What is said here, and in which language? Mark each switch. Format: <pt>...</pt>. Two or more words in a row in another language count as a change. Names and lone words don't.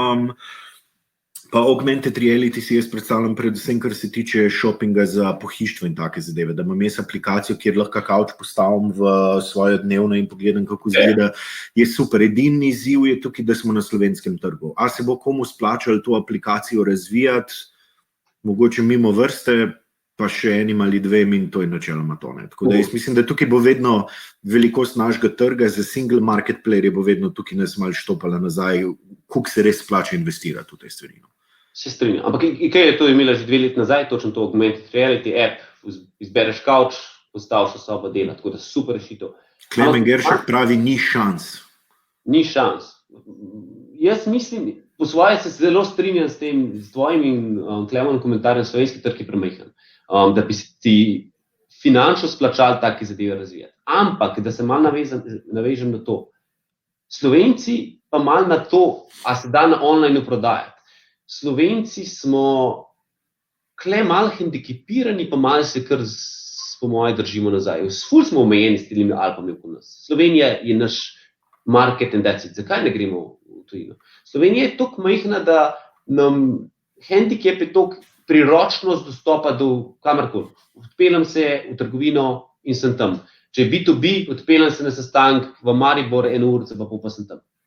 <sl>Pa</sl> <en>augmented reality</en> <sl>si jaz predstavljam predvsem, kar se tiče shoppinga za pohištvo in take zadeve, da imam jaz aplikacijo, kjer lahko kavč postavim v svojo dnevno in pogledam, kako izgleda. Je super. Edini izziv je tukaj, da smo na slovenskem trgu. A se bo komu splačalo to aplikacijo razvijati, mogoče mimo vrste, pa še enim ali dvem in to je načeloma to. Tako da jaz mislim, da tukaj bo vedno velikost našega trga, za</sl> <en>single market player</en> <sl>bo vedno tukaj nas malo štopala nazaj, koliko se res splača investirati v te stvari. Se strinjam. Ampak kaj je to imela že 2 leti nazaj, točno to</sl> <en>augmented reality app,</en> <sl>izbereš kavč, postaviš v sobo dela, tako da super rešitev. Klemen Geršak pravi, ni šans. Ni šans. Jaz mislim, po svoje se zelo strinjam s tem, s tvojim in Klemenom komentarjem, slovenski trg je premajhen, da bi ti finančno splačali take zadeve razvijati. Ampak, da se malo navežem na to, Slovenci pa malo na to, a se da na online prodajati. Slovenci smo malo hendikepirani, pa malo se kar po moje držimo nazaj. Ful smo omejeni s temi Alpami okoli nas. Slovenija je naš market</sl> <en>and that's it.</en> <sl>Zakaj ne gremo v tujino? Slovenija je toliko majhna, da nam hendikep je toliko priročnost dostopa do kamorkoli. Odpeljem se v trgovino in sem tam. Če je B2B, odpeljem se na sestanek v Maribor 1 urico, pa sem tam.</sl>